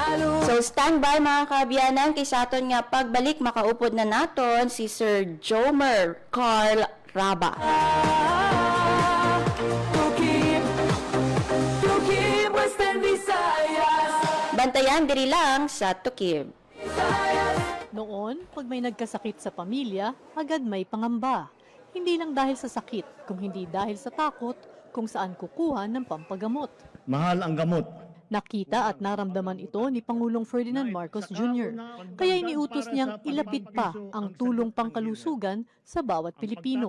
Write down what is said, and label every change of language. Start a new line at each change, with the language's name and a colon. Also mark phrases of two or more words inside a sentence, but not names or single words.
Hiligaynon: So standby mga kabyanan kay sa aton nga pagbalik makaupod na naton si Sir Jomer Carl Raba. Tukib, Tukib, Western Visayas. Bantayan diri lang sa Tukib.
Filipino: Noon, pag may nagkasakit sa pamilya, agad may pangamba. Hindi lang dahil sa sakit, kung hindi dahil sa takot kung saan kukuha ng pampagamot. Mahal ang gamot. Nakita at naramdaman ito ni Pangulong Ferdinand Marcos Jr. Kaya iniutos niyang ilapit pa ang tulong pangkalusugan sa bawat Pilipino.